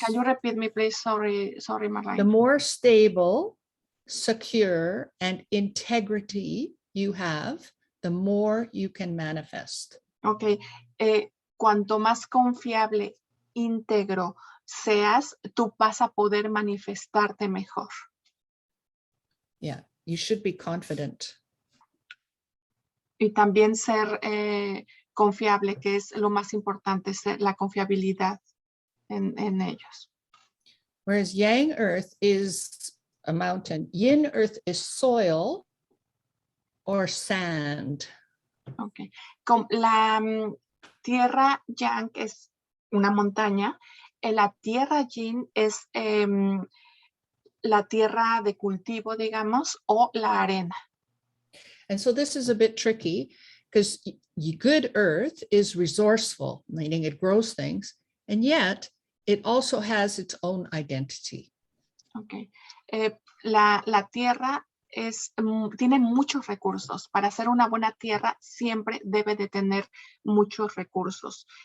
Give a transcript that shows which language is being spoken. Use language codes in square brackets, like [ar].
[en] Can you repeat me, please? Sorry, Marlyna. The more stable, secure, and integrity you have, the more you can manifest. Ok. [es] Cuanto más confiable, íntegro seas, tú vas a poder manifestarte mejor. [en] Yeah, you should be confident. [es] Y también ser confiable, que es lo más importante, la confiabilidad en ellos. [en] Whereas Yang Earth is a mountain, Yin Earth is soil or sand. Okay. [es] La tierra Yang es una montaña, la tierra Yin es la tierra de cultivo, digamos, o la arena. [en] And so this is a bit tricky because good earth is resourceful, meaning it grows things, and yet it also has its own identity. Okay. [es] La tierra tiene muchos recursos. Para ser una buena tierra siempre debe de tener muchos recursos.